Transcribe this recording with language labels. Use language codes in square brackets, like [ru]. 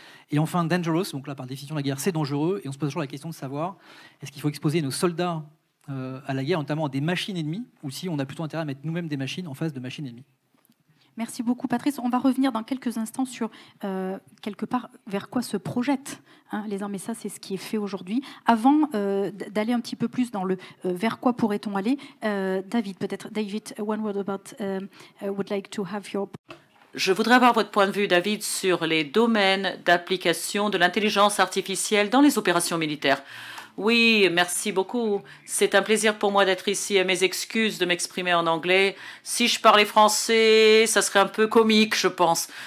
[fr] Et enfin, dangerous, donc là, par définition, la guerre, c'est dangereux, et on se pose toujours la question de savoir, est-ce qu'il faut exposer nos soldats à la guerre, notamment à des machines ennemies, ou si on a plutôt intérêt à mettre nous-mêmes des machines en face de machines ennemies. Merci beaucoup, Patrice. On va revenir dans quelques instants sur, quelque part, vers quoi se projettent les armes. Et ça, c'est ce qui est fait aujourd'hui. Avant d'aller un petit peu plus dans le vers quoi pourrait-on aller, David, peut-être. [en] David, one word about, would like to have your... [fr] Je voudrais avoir votre point de vue, David, sur les domaines d'application de l'intelligence artificielle dans les opérations militaires. Oui, merci beaucoup. C'est un plaisir pour moi d'être ici et mes excuses de m'exprimer en anglais. Si je parlais français, ça serait un peu comique, je pense.